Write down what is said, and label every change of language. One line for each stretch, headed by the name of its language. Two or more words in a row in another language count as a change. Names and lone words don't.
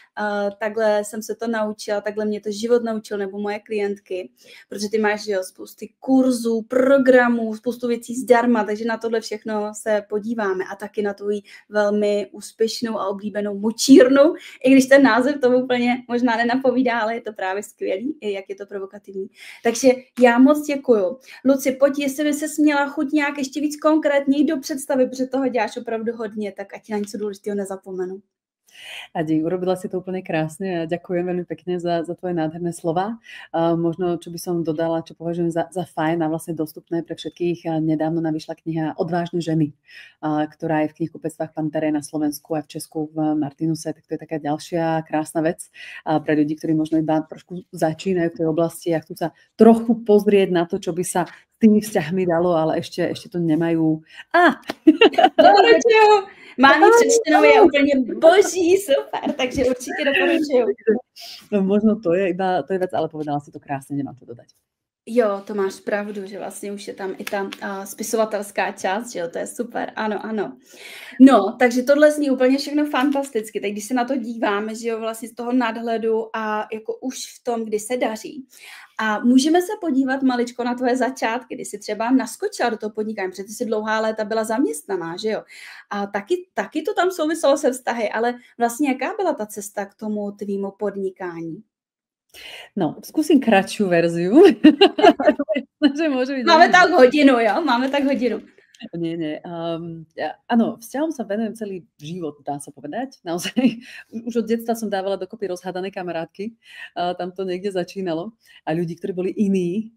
Czech: takhle jsem se to naučila, takhle mě to život naučil, nebo moje klientky, protože ty máš jo, spousty kurzů, programů, spoustu věcí zdarma, takže na tohle všechno se podíváme a taky na tvoji velmi úspěšnou a oblíbenou močírnu, i když ten název tomu úplně možná nenapovídá, ale je to právě skvělý, i jak je to provokativní. Takže já moc děkuju. Luci, pojď, jestli by se měla chuť nějak ještě víc konkrétněji do představy, protože toho děláš opravdu hodně, tak ať na něco důležitého nezapomenu.
Slovak: Adi, urobila si to úplne krásne a ďakujem veľmi pekne za tvoje nádherné slova. Možno, čo by som dodala, čo považujem za fajn a vlastne dostupné pre všetkých, nedávno vyšla kniha Odvážne ženy, ktorá je v knihkupectvách Pantere na Slovensku a v Česku v Martinuse, tak to je taká ďalšia krásna vec pre ľudí, ktorí možno iba trošku začínajú v tej oblasti a chcú sa trochu pozrieť na to, čo by sa s tými vzťahmi dalo, ale ešte to nemajú.
Czech: Doporučuju! Mám ji přečtenou, je úplně boží, super, takže určitě doporučuju.
Slovak: No, možno to je vec, ale povedala si to krásne, nemám to dodať.
Czech: Jo, to máš pravdu, že vlastně už je tam i ta spisovatelská část, že jo, to je super, ano. No, takže tohle zní úplně všechno fantasticky, tak když se na to díváme, že jo, vlastně z toho nadhledu a jako už v tom, kdy se daří. A můžeme se podívat maličko na tvoje začátky, kdy jsi třeba naskočila do toho podnikání, protože ty jsi dlouhá léta byla zaměstnaná, že jo. A taky to tam souviselo se vztahy, ale vlastně jaká byla ta cesta k tomu tvýmu podnikání?
Slovak: No, skúsim kratšiu verziu.
Czech: Máme tak hodinu, jo? Máme tak hodinu.
Slovak: Nie. Áno, vzťahom sa venujem celý život, dá sa povedať. Naozaj, už od detstva som dávala dokopy rozhádané kamarátky. Tam to niekde začínalo. A ľudí, ktorí boli iní.